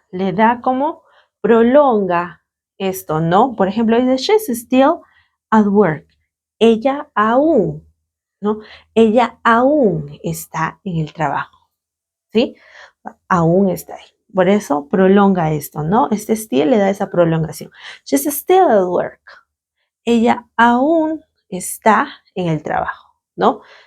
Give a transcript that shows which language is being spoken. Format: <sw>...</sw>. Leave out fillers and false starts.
<es>Le da como prolonga esto, ¿no? Por ejemplo, dice,</es> <en>she's still at work.</en> <es>Ella aún, ¿no? Ella aún está en el trabajo, ¿sí? Aún está ahí. Por eso prolonga esto, ¿no? Este still le da esa prolongación.</es> <en>She's still at work.</en> <es>Ella aún está en el trabajo, ¿no?</es>